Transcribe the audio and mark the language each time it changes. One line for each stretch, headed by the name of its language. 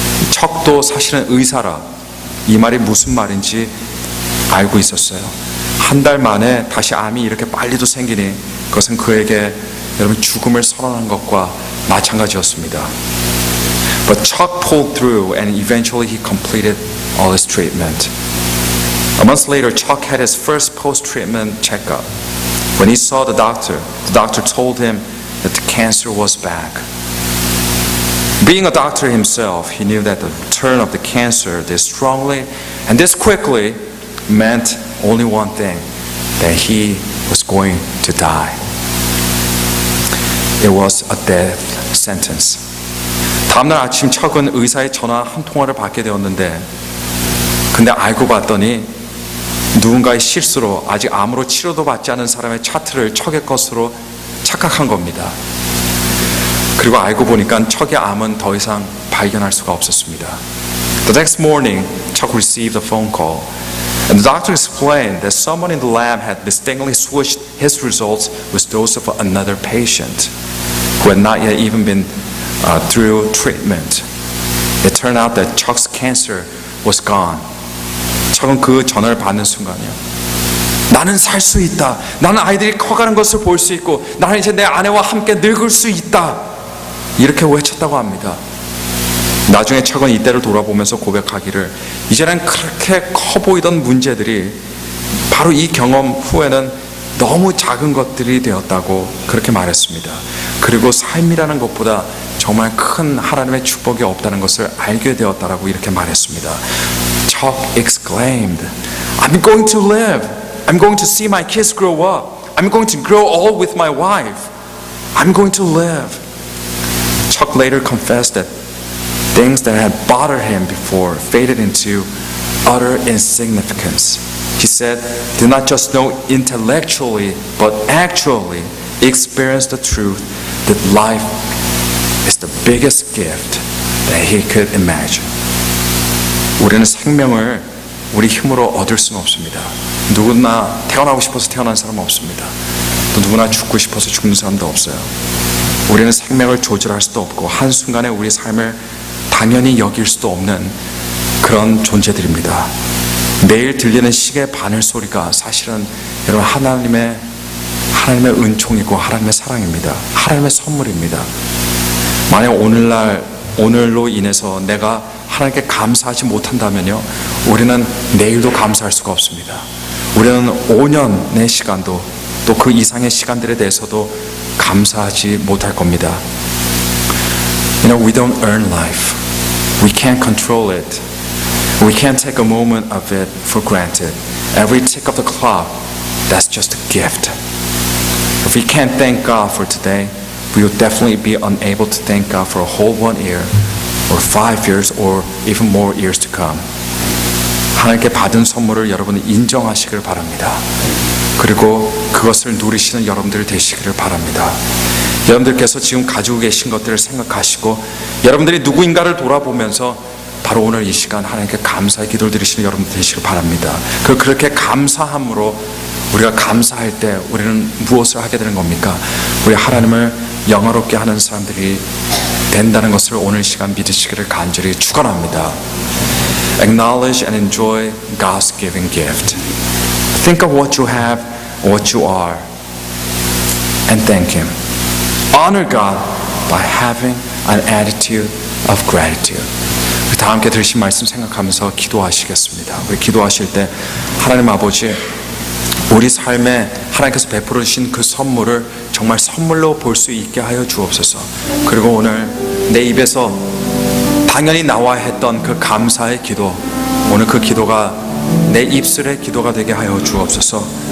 Korean: 척도 사실은 의사라 이 말이 무슨 말인지 알고 있었어요. 한 달 만에 다시 암이 이렇게 빨리도 생기니 그것은 그에게 여러분 죽음을 선언한 것과 마찬가지였습니다.
English: But Chuck pulled through and eventually he completed all his treatment. A month later, Chuck had his first post-treatment checkup. When he saw the doctor told him that the cancer was back. Being a doctor himself, he knew that the return of the cancer this strongly and this quickly meant only one thing, that he was going to die. It was a death sentence.
Korean: 다음날 아침 척은 의사의 전화 한 통화를 받게 되었는데 근데 알고 봤더니 누군가의 실수로 아직 암으로 치료도 받지 않은 사람의 차트를 척의 것으로 착각한 겁니다. 그리고 알고 보니까 척의 암은 더 이상 발견할 수가 없었습니다.
English: The next morning, Chuck received a phone call and the doctor explained that someone in the lab had mistakenly switched his results with those of another patient who had not yet even been through treatment. It turned out that Chuck's cancer was gone.
Korean: 척은 그 전화를 받는 순간이요. 나는 살 수 있다. 나는 아이들이 커가는 것을 볼 수 있고 나는 이제 내 아내와 함께 늙을 수 있다. 이렇게 외쳤다고 합니다. 나중에 척은 이때를 돌아보면서 고백하기를 이제는 그렇게 커 보이던 문제들이 바로 이 경험 후에는 너무 작은 것들이 되었다고 그렇게 말했습니다. 그리고 삶이라는 것보다 정말 큰 하나님의 축복이 없다는 것을 알게 되었다라고 이렇게 말했습니다.
English: Chuck exclaimed, I'm going to live. I'm going to see my kids grow up. I'm going to grow old with my wife. I'm going to live. Chuck later confessed that things that had bothered him before faded into utter insignificance. He said, did not just know intellectually, but actually experience the truth that life is the biggest gift that he could imagine.
Korean: 우리는 생명을 우리 힘으로 얻을 수는 없습니다. 누구나 태어나고 싶어서 태어난 사람은 없습니다. 또 누구나 죽고 싶어서 죽는 사람도 없어요. 우리는 생명을 조절할 수도 없고 한순간에 우리 삶을 당연히 여길 수도 없는 그런 존재들입니다. 매일 들리는 시계 바늘 소리가 사실은 여러분 하나님의 은총이고 하나님의 사랑입니다. 하나님의 선물입니다. 만약 오늘로 인해서 내가 하나님께 감사하지 못한다면요, 우리는 내일도 감사할 수가 없습니다. 우리는 5년의 시간도 또 그 이상의 시간들에 대해서도 감사하지 못할 겁니다.
English: You know, we don't earn life. We can't control it. We can't take a moment of it for granted. Every tick of the clock, that's just a gift. If we can't thank God for today, we will definitely be unable to thank God for a whole 1 year, or 5 years, or even more years to come.
Korean: 하나님께 받은 선물을 여러분은 인정하시길 바랍니다. 그리고 그것을 누리시는 여러분들 되시기를 바랍니다. 여러분들께서 지금 가지고 계신 것들을 생각하시고 여러분들이 누구인가를 돌아보면서 바로 오늘 이 시간 하나님께 감사의 기도를 드리시는 여러분 되시길 바랍니다. 그렇게 감사함으로 우리가 감사할 때 우리는 무엇을 하게 되는 겁니까? 우리 하나님을 영화롭게 하는 사람들이 된다는 것을 오늘 시간 믿으시기를 간절히 축원합니다.
English: Acknowledge and enjoy God's given gift. Think of what you have, what you are, and thank Him. Honor God by having an attitude of gratitude.
Korean: 다 함께 들으신 말씀 생각하면서 기도하시겠습니다. 우리 기도하실 때 하나님 아버지 우리 삶에 하나님께서 베풀어 주신 그 선물을 정말 선물로 볼 수 있게 하여 주옵소서. 그리고 오늘 내 입에서 당연히 나와야 했던 그 감사의 기도, 오늘 그 기도가 내 입술의 기도가 되게 하여 주옵소서.